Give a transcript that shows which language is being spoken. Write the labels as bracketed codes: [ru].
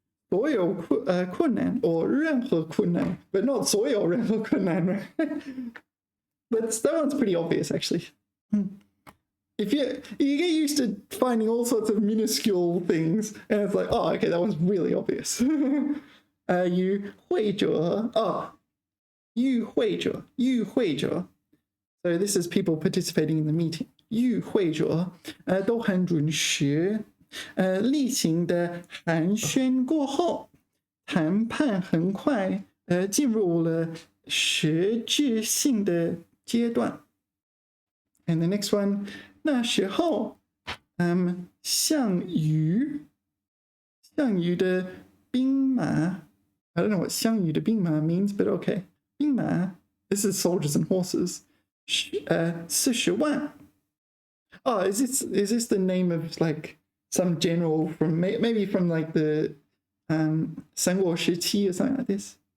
[en] 所有困难 or 任何困难 but not 所有任何困难 right? That one's pretty obvious actually. If you get used to finding all sorts of minuscule things and it's like, oh, okay, that one's really obvious. 与会者 与会者 So this is people participating in the meeting. [zh] 与会者都很准时。例行的寒暄过后，谈判很快进入了实质性的阶段。 [en] And the next one, [zh] 那时候，项羽的兵马 [en] I don't know what 项羽的兵马 means, but okay. 兵马 this is soldiers and horses. 40万 Oh, is this the name of like some general from maybe from like the 三国时期 or something like this.